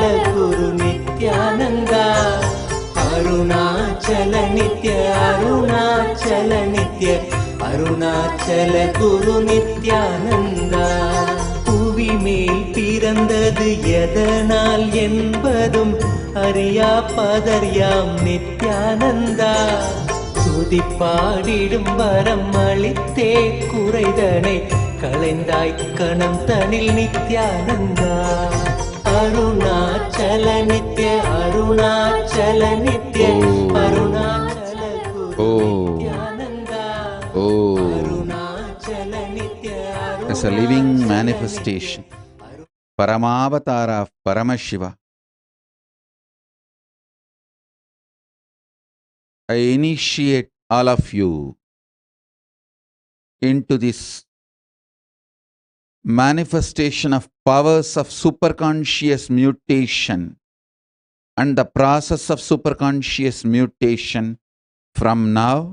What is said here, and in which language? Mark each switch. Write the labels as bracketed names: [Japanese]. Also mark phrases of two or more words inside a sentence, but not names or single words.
[Tamil] குரு நித்யானந்தா அருணாச்சல நித்ய அருணாச்சல நித்ய அருணாச்சல குரு நித்யானந்தா புவி மேல் பிறந்தது எதனால் என்பதும் அறியா பதர்யாம் நித்யானந்தா துதி பாடிடும் வரம் அளித்தே குறைதனை களைந்தாய் கணம் தனில் நித்யானந்தா ಅರುಣಾಚಲ ನಿತ್ಯ ಅರುಣಾಚಲ ನಿತ್ಯ ಅರುಣಾಚಲ ಗುರು ನಿತ್ಯಾನಂದ ಅರುಣಾಚಲ ನಿತ್ಯ [English] as a living manifestation, Paramavatara of Paramashiva, I initiate all of you into this manifestation of powers of superconscious mutation and the process of superconscious mutation from now.